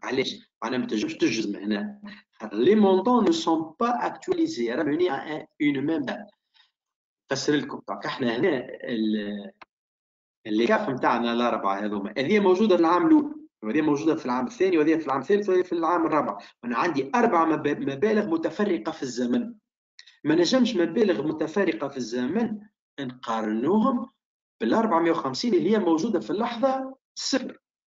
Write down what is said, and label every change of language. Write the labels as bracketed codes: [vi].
[ar] علاش؟ معناها ما تنجمش تجزم هنا. [fr] Les montants ne sont pas actualisés ramenés à une même date. [ar] نفسر لكم. دونك احنا هنا اللي كاف نتاعنا الاربعه هذوما هذه موجوده في العام الاول، وهذه موجوده في العام الثاني، وهذه في العام الثالث، وهذه في العام الرابع. انا عندي اربع مبالغ متفرقه في الزمن. ما نجمش مبالغ متفرقه في الزمن نقارنوهم بال 450 اللي هي موجوده في اللحظه صفر.